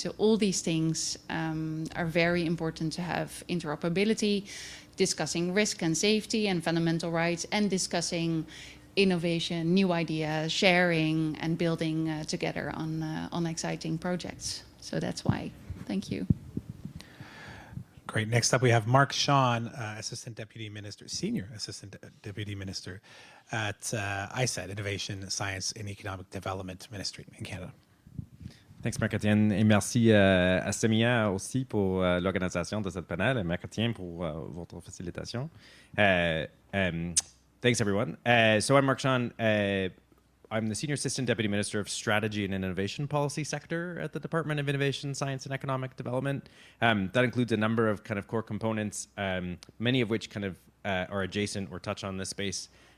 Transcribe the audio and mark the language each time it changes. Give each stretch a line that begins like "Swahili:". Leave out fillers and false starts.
English: So all these things are very important to have interoperability, discussing risk and safety and fundamental rights, and discussing innovation, new ideas, sharing, and building together on exciting projects. So that's why. Thank you. Great. Next up, we have Mark Sean, Assistant Deputy Minister, Senior Assistant Deputy Minister at ISED, Innovation, Science and Economic Development Ministry in Canada. Thanks, Marc-Étienne.
French: Et merci à Samia aussi pour l'organisation de cette panel et Marc-Étienne pour votre facilitation.
English: Thanks, everyone. So I'm Mark Sean. I'm the Senior Assistant Deputy Minister of Strategy and Innovation Policy Sector at the Department of Innovation, Science and Economic Development. That includes a number of kind of core components, many of which kind of are adjacent or touch on this space.